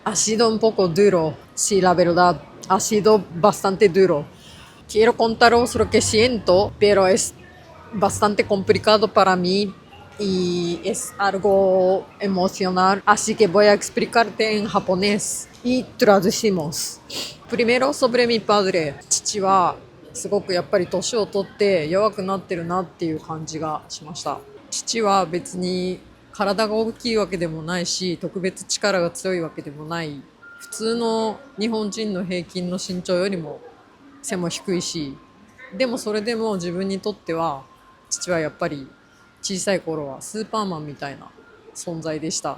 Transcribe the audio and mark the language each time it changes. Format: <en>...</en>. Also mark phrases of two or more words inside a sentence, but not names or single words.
<es>Ha sido un poco duro, sí, la verdad, ha sido bastante duro. Quiero contaros lo que siento, pero es bastante complicado para mí y es algo emocional, así que voy a explicarte en japonés y traducimos. Primero sobre mi padre.</es> <ja>父はすごくやっぱり年を取って弱くなってるなっていう感じがしました。父は別に体が大きいわけでもないし、特別力が強いわけでもない、普通の日本人の平均の身長よりも背も低いし、でもそれでも自分にとっては父はやっぱり小さい頃はスーパーマンみたいな存在でした。</ja>